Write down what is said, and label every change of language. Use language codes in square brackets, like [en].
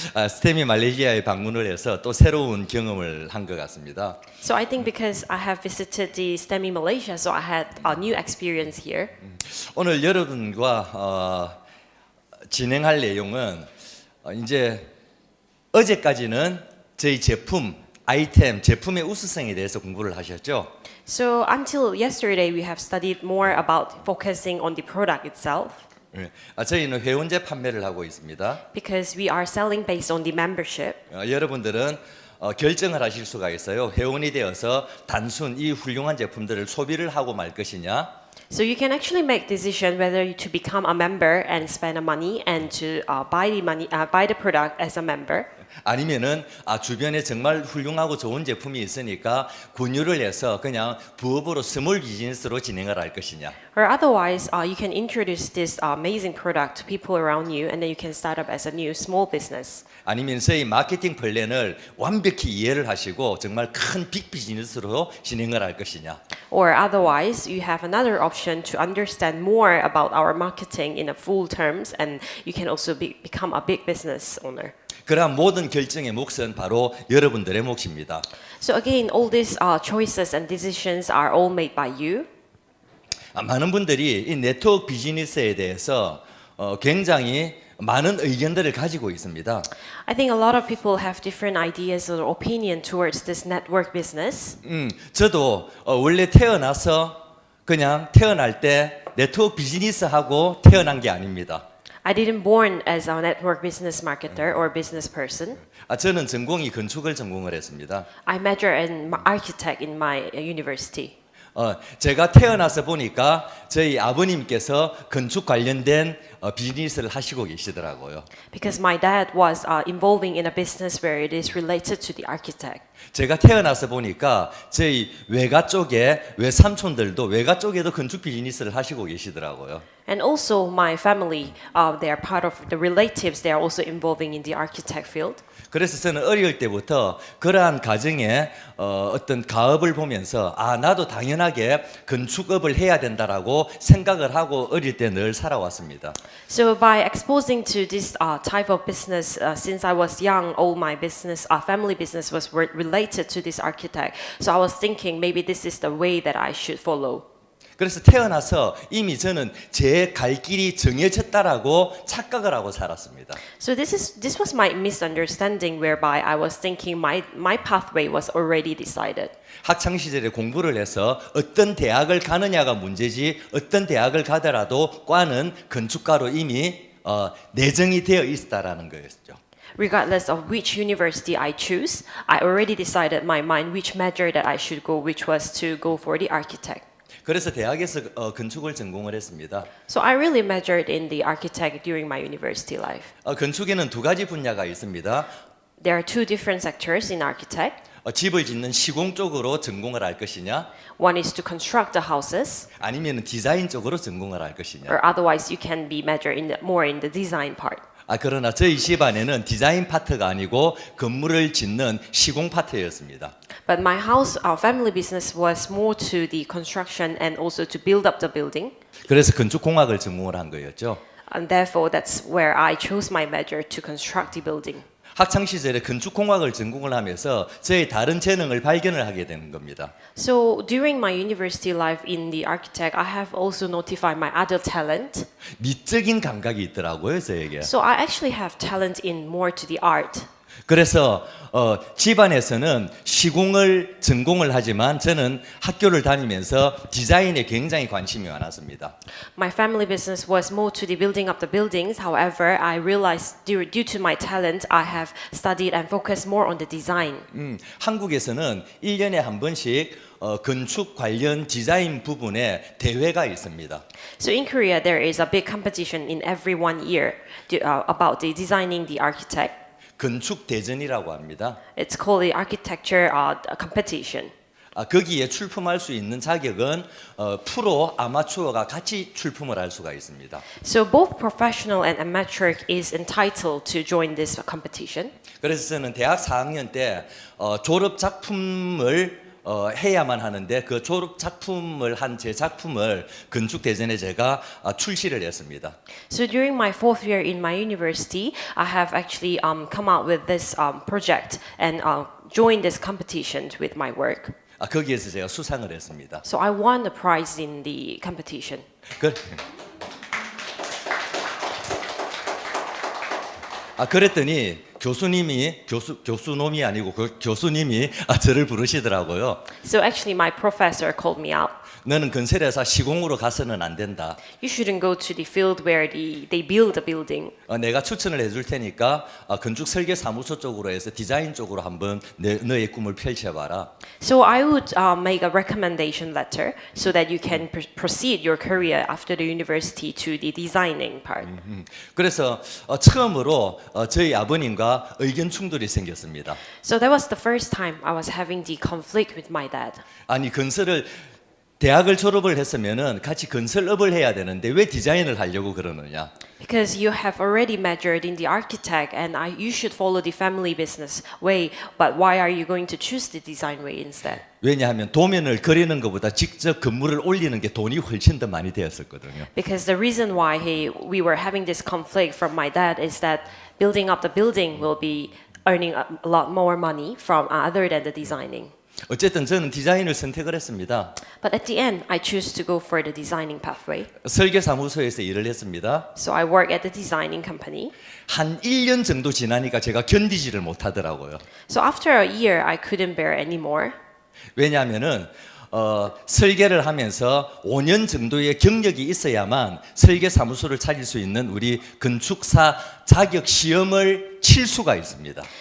[ko] 스테미 말레이시아에 방문을 해서 또 새로운 경험을 한 것 같습니다. [en] So I think because I have visited the Stemey Malaysia, so I had a new experience here. [ko] 오늘 여러분과 진행할 내용은 이제 어제까지는 저희 제품, 아이템, 제품의 우수성에 대해서 공부를 하셨죠. [en] So until yesterday, we have studied more about focusing on the product itself [ko] 예. 저희는 회원제 판매를 하고 있습니다. [en] because we are selling based on the membership. [ko] 여러분들은 결정을 하실 수가 있어요. 회원이 되어서 단순 이 훌륭한 제품들을 소비를 하고 말 것이냐, [en] So you can actually make decision whether to become a member and spend the money and to buy the product as a member. [ko] 아니면은 주변에 정말 훌륭하고 좋은 제품이 있으니까 권유를 해서 그냥 부업으로 스몰 비즈니스로 진행을 할 것이냐. [en] Or otherwise, you can introduce this amazing product to people around you, and then you can start up as a new small business. [ko] 아니면 저희 마케팅 플랜을 완벽히 이해를 하시고 정말 큰 빅 비즈니스로 진행을 할 것이냐. [en] Or otherwise, you have another option to understand more about our marketing in a full terms, and you can also become a big business owner. [ko] 그러한 모든 결정의 몫은 바로 여러분들의 몫입니다. [en] So again, all these choices and decisions are all made by you. [ko] 많은 분들이 이 네트워크 비즈니스에 대해서 굉장히 많은 의견들을 가지고 있습니다. [en] I think a lot of people have different ideas or opinion towards this network business. [ko] 저도 원래 태어나서 그냥 태어날 때 네트워크 비즈니스 하고 태어난 게 아닙니다. [en] I didn't born as a network business marketer or business person. [ko] 저는 전공이 건축을 전공을 했습니다. [en] I major in architect in my university. [ko] 제가 태어나서 보니까 저희 아버님께서 건축 관련된 비즈니스를 하시고 계시더라고요. [en] Because my dad was involving in a business where it is related to the architect. [ko] 제가 태어나서 보니까 저희 외가 쪽에 외삼촌들도 외가 쪽에도 건축 비즈니스를 하시고 계시더라고요. [en] And also my family, they are part of the relatives. They are also involving in the architect field. [ko] 그래서 저는 어릴 때부터 그러한 가정의 어떤 가업을 보면서 나도 당연하게 건축업을 해야 된다라고 생각을 하고 어릴 때 늘 살아왔습니다. [en] So by exposing to this type of business since I was young, all my business, family business was related to this architect. So I was thinking maybe this is the way that I should follow. [ko] 그래서 태어나서 이미 저는 제 갈 길이 정해졌다라고 착각을 하고 살았습니다. [en] So this was my misunderstanding whereby I was thinking my pathway was already decided. [ko] 학창 시절에 공부를 해서 어떤 대학을 가느냐가 문제지 어떤 대학을 가더라도 과는 건축가로 이미 내정이 되어 있다라는 거였죠. [en] Regardless of which university I choose, I already decided in my mind which major that I should go, which was to go for the architect. [ko] 그래서 대학에서 건축을 전공을 했습니다. [en] So I really majored in the architect during my university life. [ko] 건축에는 두 가지 분야가 있습니다. [en] There are two different sectors in architect. [ko] 집을 짓는 시공 쪽으로 전공을 할 것이냐, [en] One is to construct the houses, [ko] 아니면 디자인 쪽으로 전공을 할 것이냐. [en] or otherwise you can be majored more in the design part. [ko] 그러나 저희 집안에는 디자인 파트가 아니고 건물을 짓는 시공 파트였습니다. [en] But my house, our family business was more to the construction and also to build up the building. [ko] 그래서 건축공학을 전공을 한 거였죠. [en] And therefore, that's where I chose my major to construct the building. [ko] 학창 시절에 건축공학을 전공을 하면서 저의 다른 재능을 발견을 하게 되는 겁니다. [en] So during my university life in the architect, I have also notified my other talent. [ko] 미적인 감각이 있더라고요, 저에게. [en] So I actually have talent in more to the art. [ko] 그래서 집안에서는 시공을 전공을 하지만 저는 학교를 다니면서 디자인에 굉장히 관심이 많았습니다. [en] My family business was more to the building up the buildings. However, I realized due to my talent, I have studied and focused more on the design. [ko] 한국에서는 1년에 한 번씩 건축 관련 디자인 부분에 대회가 있습니다. [en] So in Korea, there is a big competition in every 1 year about the designing the architect. [ko] 건축 대전이라고 합니다. [en] It's called the architecture competition. [ko] 거기에 출품할 수 있는 자격은 프로, 아마추어가 같이 출품을 할 수가 있습니다. [en] So both professional and amateur is entitled to join this competition. [ko] 그래서 저는 대학 4학년 때 졸업 작품을 해야만 하는데 그 졸업 작품을 한 제 작품을 건축 대전에 제가 출시를 했습니다. [en] So during my 4th year in my university, I have actually come out with this project and joined this competition with my work. [ko] 거기에서 제가 수상을 했습니다. [en] So I won the prize in the competition. [ko] 그랬더니 교수놈이 아니고 교수님이 저를 부르시더라고요. [en] So actually my professor called me out. [ko] 너는 건설회사 시공으로 가서는 안 된다. [en] You shouldn't go to the field where they build a building. [ko] 내가 추천을 해줄 테니까 건축 설계 사무소 쪽으로 해서 디자인 쪽으로 한번 너의 꿈을 펼쳐봐라. [en] So I would make a recommendation letter so that you can proceed your career after the university to the designing part. [ko] 그래서 처음으로 저희 아버님과 의견 충돌이 생겼습니다. [en] So that was the first time I was having the conflict with my dad. [ko] 아니 대학을 졸업을 했으면은 같이 건설업을 해야 되는데 왜 디자인을 하려고 그러느냐? [en] Because you have already majored in the architect and you should follow the family business way, but why are you going to choose the design way instead? [ko] 왜냐하면 도면을 그리는 것보다 직접 건물을 올리는 게 돈이 훨씬 더 많이 되었었거든요. [en] Because the reason why we were having this conflict from my dad is that building up the building will be earning a lot more money from other than the designing. [ko] 어쨌든 저는 디자인을 선택을 했습니다. [en] But at the end, I choose to go for the designing pathway. [ko] 설계사무소에서 일을 했습니다. [en] So I work at the designing company. [ko] 한 1년 정도 지나니까 제가 견디지를 못하더라고요. [en] So after a year, I couldn't bear anymore. [ko] 왜냐하면은 설계를 하면서 5년 정도의 경력이 있어야만 설계사무소를 차릴 수 있는 우리 건축사 자격 시험을 칠 수가 있습니다.